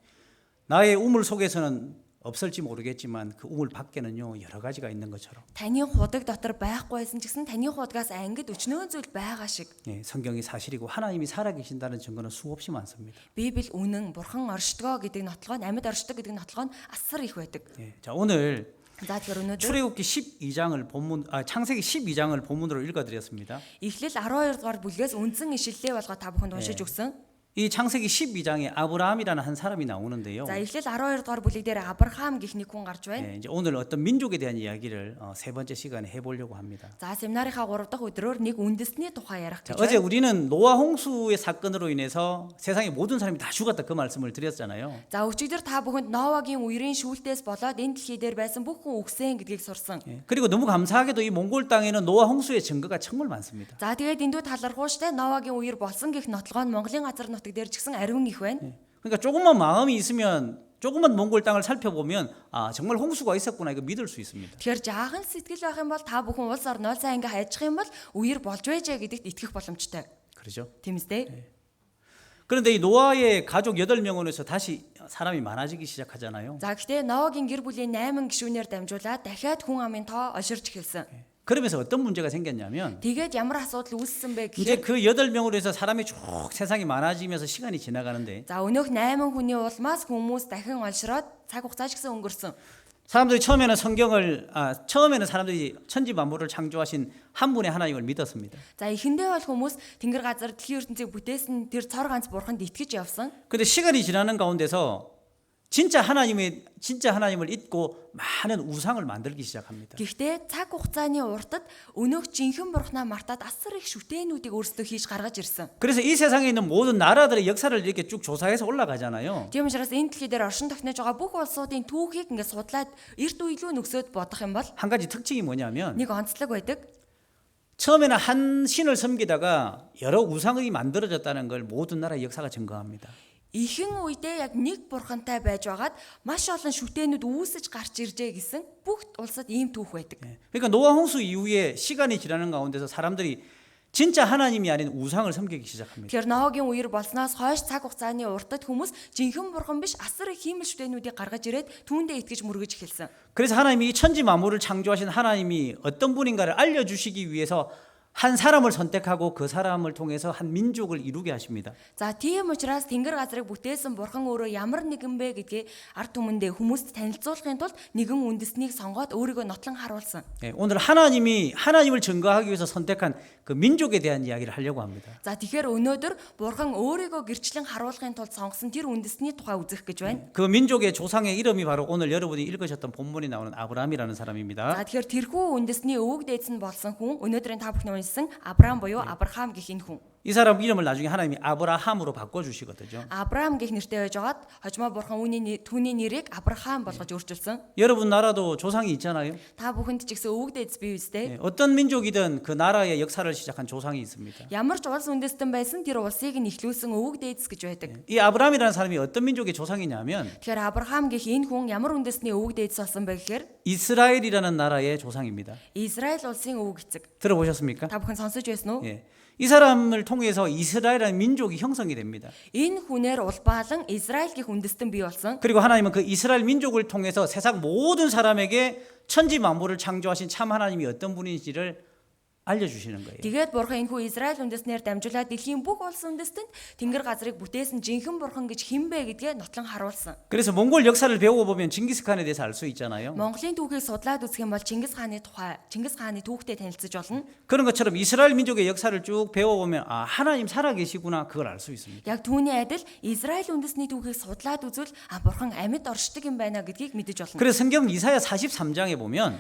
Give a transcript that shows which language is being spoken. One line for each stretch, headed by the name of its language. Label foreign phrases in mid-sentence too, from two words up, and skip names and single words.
Korean: 나의 우물 속에서는 없을지 모르겠지만 그 우물 밖에는요 여러 가지가 있는 것처럼
Mongolian: Таны худаг дотор байхгүйсэн ч гэсэн таны худгаас ангид өчнөө зүйл байгаа шиг.
Korean: 성경이 사실이고 하나님이 살아계신다는 증거는 수없이 많습니다.
Mongolian: Библи үнэн, бурхан оршдгоо гэдэг нотлогоо, амьд оршдог гэдэг нотлогоо нь асар их байдаг.
Korean: 자, 오늘
Mongolian: За тэгэхээр өнөөдөр
Korean: 출애굽기 12장을 창세기 12장을 본문으로 읽어드렸습니다.
Mongolian: Эхлэл 12 дугаар бүлгээс үндсэн ишлэлээ болгоо та бүхэнд уншиж өгсөн.
Korean: 이 창세기 12장에 아브라함이라는 한 사람이 나오는데요.
Mongolian: За эхлэл 12 дугаар бүлэг дээр Авраам гэх нэг хүн гарч байна.
Korean: 이제 오늘 어떤 민족에 대한 이야기를 세 번째 시간에 해보려고 합니다.
Mongolian: За семинарийнхаа 3 дахь өдрөөр нэг үндэсний тухай ярих
Korean: 자,
Mongolian: гэж
Korean: 어제
Mongolian: байна.
Korean: 우리는 노아 홍수의 사건으로 인해서 세상의 모든 사람이 다 죽었다 그 말씀을 드렸잖아요.
Mongolian: За өчигдөр та бүхэнд Новагийн үерийн шүүлтээс болоод энэ дэлхий дээр байсан бүх хүн үгсэн гэдгийг сурсан.
Korean: 그리고 너무 감사하게도 이 몽골 땅에는 노아 홍수의 증거가 정말 많습니다.
Mongolian: За тэгээд эндүү талархууштай Новагийн үер болсон гэх нотлогоо нь Монголын газар нутаг дээр ч гэсэн ариун их байна.
Korean: 그러니까 조금만 마음이 있으면 조금만 몽골 땅을 살펴보면 아 정말 홍수가 있었구나 이거 믿을 수 있습니다.
Mongolian: Тэгэхээр жаахан сэтгэл байх юм бол та бүхэн улс орноо сайн ингээ хайчих юм бол үер болж байжээ гэдэгт итгэх боломжтой.
Korean: 그렇죠?
Mongolian: Тийм үстэй?
Korean: 그런데 이 노아의 가족 8명으로 해서 다시 사람이 많아지기 시작하잖아요.
Mongolian: За гэхдээ Новагийн гэр бүлийн 8 гишүүнээр дамжуулаад дахиад хүн амын тоо олширч эхэлсэн.
Korean: 그러면서 어떤 문제가 생겼냐면
Mongolian: Тэгээд ямар асуудал үүссэн бэ
Korean: 이제
Mongolian: гэхээр
Korean: 그 8명으로 해서 사람이 쭉 세상이 많아지면서 시간이 지나가는데
Mongolian: за өнөөх 8 хүний улмаас хүмүүс дахин олшроод цаг хугацаа ч гэсэн өнгөрсөн.
Korean: 사람들이 처음에는 사람들이 천지 만물을 창조하신 한 분의 하나님을 믿었습니다.
Mongolian: За эхэндээ бол хүмүүс Тэнгэр газар дэлхийн ертөнцийг бүтээсэн тэр цор ганц бурханд итгэж явсан.
Korean: 근데 시간이 지나는 가운데서 진짜 하나님을 잊고 많은 우상을 만들기 시작합니다.
Mongolian: Гэхдээ цаг хугацааны уртад өнөөх жинхэнэ бурхнаа мартаад асар их шүтээнүүдийг өөрсдөө хийж гаргаж ирсэн.
Korean: 그래서 이 세상에 있는 모든 나라들의 역사를 이렇게 쭉 조사해서 올라가잖아요.
Mongolian: Тийм учраас энэ дэлхий дээр оршин тогтнож байгаа бүх улсуудын түүхийг ингээд судлаад эрт үеийн нөхсөд бодох юм бол
Korean: 한 가지 특징이 뭐냐면
Mongolian: нэг онцлог байдаг.
Korean: 처음에는 한 신을 섬기다가 여러 우상이 만들어졌다는 걸 모든 나라의 역사가 증거합니다.
Mongolian: Ихэн үедээ яг нэг бурхантай байж байгаад маш олон шүтээнүүд үүсэж гарч иржээ гэсэн бүх улсад ийм түүх байдаг.
Korean: 그러니까 노아 홍수 이후에 시간이 지나는 가운데서 사람들이 진짜 하나님이 아닌 우상을 섬기기 시작합니다.
Mongolian: Тэгэхээр Ноагийн үер болсноос хойш цаг хугацааны уртад хүмүүс жинхэнэ бурхан биш асар их хиймэл шүтээнүүдийг гаргаж ирээд түүндээ итгэж мөргөж эхэлсэн.
Korean: 그래서 하나님이 이 천지 만물을 창조하신 하나님이 어떤 분인가를 알려주시기 위해서 한 사람을 선택하고 그 사람을 통해서 한 민족을 이루게 하십니다.
Mongolian: За тийм учраас Тэнгэр газрыг бүтээсэн Бурхан өөрөө ямар нэгэн бэ гэдгийг ард түмэндээ хүмүүст танилцуулахын тулд нэгэн үндэснийг сонгоод өөрийгөө нотлон харуулсан.
Korean: 예, 오늘 하나님을 증거하기 위해서 선택한 그 민족에 대한 이야기를 하려고 합니다.
Mongolian: За тэгэхээр өнөөдөр Бурхан өөрийгөө гэрчлэн харуулахын тулд сонгосон тэр үндэсний тухай үзэх гэж байна.
Korean: 그 민족의 조상의 이름이 바로 오늘 여러분이 읽으셨던 본문에 나오는 아브라함이라는
Mongolian: За
Korean: 사람입니다.
Mongolian: тэгэхээр тэрхүү үндэсний өвөг дээдс нь болсон хүн өнөөдрийн та бүхний уншсан Авраам буюу Авраам гэх энэ хүн.
Korean: 이 사람 이름을 나중에 하나님이 아브라함으로 바꿔주시거든요.
Mongolian: Авраам гэх нэртэй байжгаад хожимо Бурхан түүний нэрийг Авраам болгож өөрчилсөн.
Korean: 여러분 나라도 조상이 있잖아요.
Mongolian: Та бүхэнд ч гэсэн өвөг дээдс бий үстэй.
Korean: 예, 어떤 민족이든 그 나라의 역사를 시작한 조상이 있습니다.
Mongolian: Ямар ч улс үндэстэн байсан тэр улсыг нь эхлүүлсэн өвөг дээдс гэж байдаг.
Korean: 이 아브라함이라는 사람이 어떤 민족의 조상이냐면
Mongolian: Тэгэхээр Авраам гэх энэ хүн ямар үндэсний өвөг дээдс болсон бэ гэхээр
Korean: 이스라엘이라는 나라의 조상입니다.
Mongolian: Израиль улсын өвөг эцэг.
Korean: 들어보셨습니까?
Mongolian: Та бүхэн сонсож байсан уу?
Korean: 예. 이 사람을 통해서 이스라엘이라는 민족이 형성이 됩니다.
Mongolian: Энэ хүнээр улбаалan Израиль гэх үндэстэн бий болсон.
Korean: 그리고 하나님은 그 이스라엘 민족을 통해서 세상 모든 사람에게 천지 만물을 창조하신 참 하나님이 어떤 분인지를 알려주시는 거예요.
Mongolian: Тэгээд Бурхан энэхүү Израиль үндэснээр дамжуулаад дэлхийн бүх улс үндэстэнд Тэнгэр газрыг бүтээсэн жинхэнэ Бурхан гэж хэн бэ гэдгээ нотлон харуулсан.
Korean: 그래서 몽골 역사를 배우고 보면 징기스칸에 대해서 알 수 있잖아요.
Mongolian: Монголын түүхийг судлаад үзэх юм бол Чингис хааны түүхтэй танилцж болно.
Korean: 그런 것처럼 이스라엘 민족의 역사를 쭉 배워보면 아 하나님 살아계시구나 그걸 알 수 있습니다.
Mongolian: Яг түүний адил Израиль үндэсний түүхийг судлаад үзвэл Бурхан амьд оршдог юм байна гэдгийг мэдэж болно.
Korean: 그래서 성경 이사야 43장에 보면